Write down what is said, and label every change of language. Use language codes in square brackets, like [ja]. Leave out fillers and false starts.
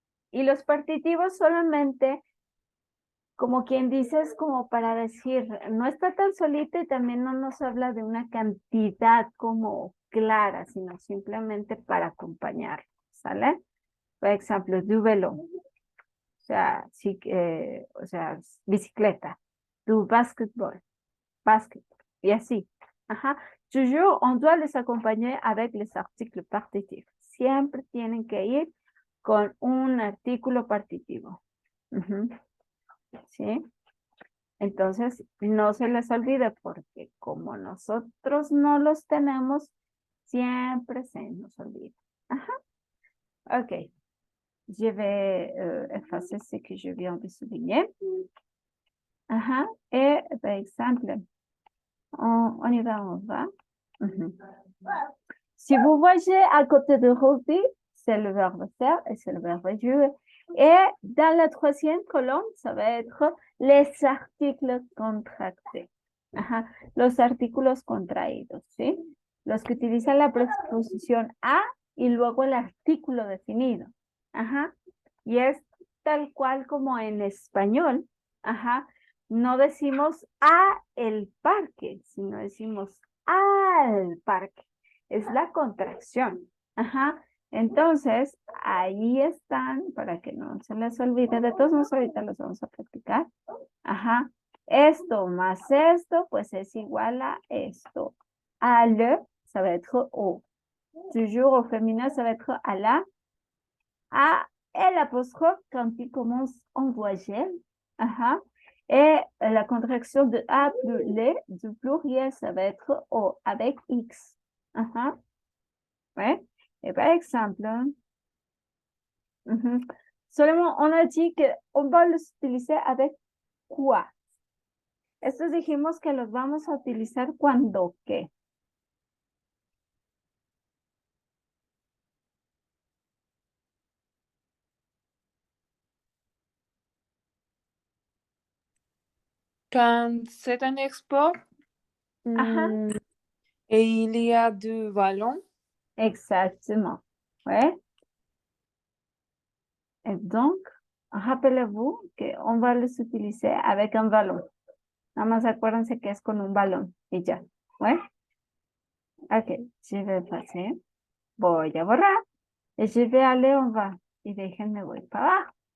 [es] Y los partitivos solamente, como quien dice, es como para decir, no está tan solita y también no nos habla de una cantidad como clara, sino simplemente para acompañar, ¿sale? Por ejemplo, [fr] du vélo, [es] sí, o sea, bicicleta, [fr] du basketball, [es] basketball, y así. Ajá. [fr] Toujours, on doit les accompagner avec les articles partitifs. [es] Siempre tienen que ir con un artículo partitivo. ¿Sí? Entonces, no se les olvide porque como nosotros no los tenemos, siempre se nos olvida. Ajá. Ok. [fr] Je vais effacer ce que je viens de souligner. Ajá. Et par exemple, on y va, on va. Si vous voyez à côté de rugby, c'est le verbe faire et c'est le verbe jouer. Et dans la troisième colonne, ça va être les articles contractés. Ajá. [es] Los artículos contraídos, ¿sí? Los que utilizan la preposición a y luego el artículo definido. Ajá. Y es tal cual como en español. Ajá. No decimos a el parque, sino decimos al parque. Es la contracción. Ajá. Entonces, ahí están, para que no se les olvide, de todos modos ahorita los vamos a practicar. Ajá. Esto más esto, pues es igual a esto. [fr] A le, ça va être au. Toujours au féminin, ça va être à la. A, el apostrophe, quand il commence en voyelle. Ajá. Et la contraction de A plus le, du pluriel, ça va être O, avec X. Ajá. Ouais. Et par exemple, seulement on a dit qu'on va [es] los [fr] utiliser avec quoi. [es] Estos dijimos que los vamos a utilizar cuando qué. [fr] Quand c'est un export Ajá. et il y a deux ballons. Exactement. Ouais. Et donc, rappelez-vous qu'on va les utiliser avec un ballon. [es] Nada más acuérdense que es con un balón y ya. [fr] ¿Ouais? Ok, je vais passer. [es] Voy a borrar. [fr] Et je vais aller en bas. [es] Y déjenme voy para abajo.